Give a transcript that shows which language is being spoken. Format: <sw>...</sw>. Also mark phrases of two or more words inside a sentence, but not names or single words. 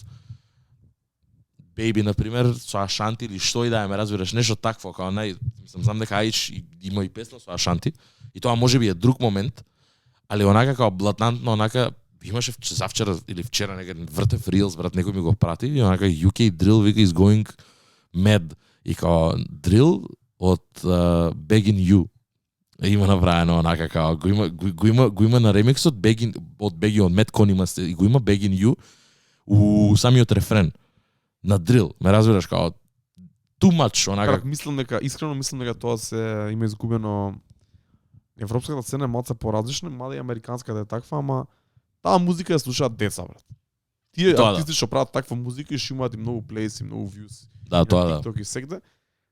<mk>Baby на пример со Ашанти или што и да ме разбираш, нешто такво, како знам дека Аич има и песна со Ашанти и тоа можеби е друг момент, али онака како блатантно, онака имаше завчера или вчера некаде вртев Reels, брат, некој ми го прати и онака</mk> <en>UK Drill</en> <mk>вика</mk> <en>is going mad</en> <mk>и како Drill од Begging You има направено онака како го има на ремикс од Begging од Metcon има и го има Begging You у самиот рефрен на Drill, ме разбираш како</mk> <en>too much</en> <mk>онака. Искрено мислам дека тоа се има изгубено. Европската сцена е малце поразлична, мада и американската е таква, ама таа музика ја слушаат деца, брат. Тие артисти што прават таква музика и што имаат и многу плейс и многу views. Да, тоа да. TikTok и сегде.</mk>